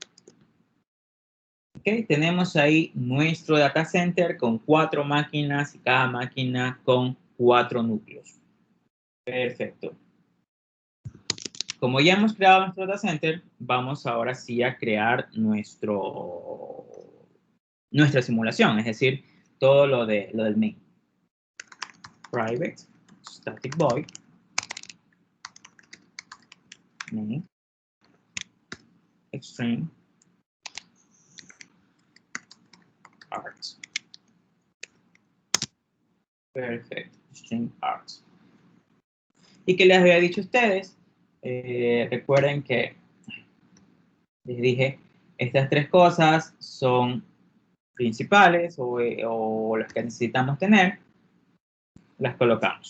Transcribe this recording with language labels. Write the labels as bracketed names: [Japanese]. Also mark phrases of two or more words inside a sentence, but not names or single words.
[Spanish] Ok, tenemos ahí nuestro [English] data center [Spanish] con 4 máquinas y cada máquina con 4 núcleos. Perfecto. Como ya hemos creado nuestro [English] data center, [Spanish] vamos ahora sí a crear nuestra simulación, es decir, todo lo del main. [English] Private static void main extreme arts. [Spanish] Perfecto, [English] string arts. [Spanish] ¿Y qué les había dicho a ustedes? Recuerden que les dije, estas 3 cosas son principales o las que necesitamos tener, las colocamos.